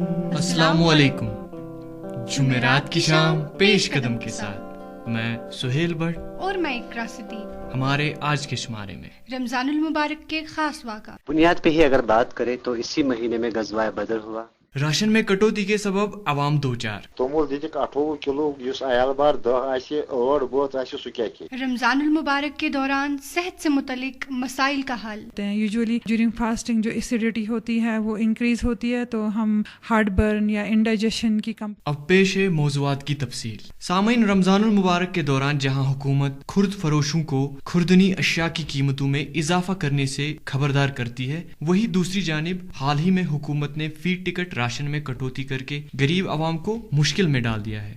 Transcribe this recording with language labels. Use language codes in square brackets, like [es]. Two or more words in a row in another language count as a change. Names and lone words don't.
[ur] السلام علیکم، جمعرات کی شام پیش قدم کے ساتھ میں سہیل بٹ اور میں اقرا صدیق۔ ہمارے آج کے شمارے میں رمضان المبارک کے خاص واقعات۔ بنیاد پہ ہی اگر بات کریں تو اسی مہینے میں غزوہ بدر ہوا۔ راشن میں کٹوتی کے سبب عوام دوچار۔ [ks] تومل دتک 28 کلو، اس عیال بار 10 آسہ 8 بوت آسہ سہ کیا کی۔ [ur] رمضان المبارک کے دوران صحت سے متعلق مسائل کا حل۔ [en] usually during fasting [ur] جو ایسیڈیٹی ہوتی ہے وہ انکریز ہوتی ہے، تو ہم [en] heart burn [ur] یا انڈائجیشن کی اب پیش ہے موضوعات کی تفصیل۔ سامعین، رمضان المبارک کے دوران جہاں حکومت خرد فروشوں کو خوردنی اشیاء کی قیمتوں میں اضافہ کرنے سے خبردار کرتی ہے، وہی دوسری جانب حال ہی میں حکومت نے فی ٹکٹ راشن میں کٹوتی کر کے غریب عوام کو مشکل میں ڈال دیا ہے۔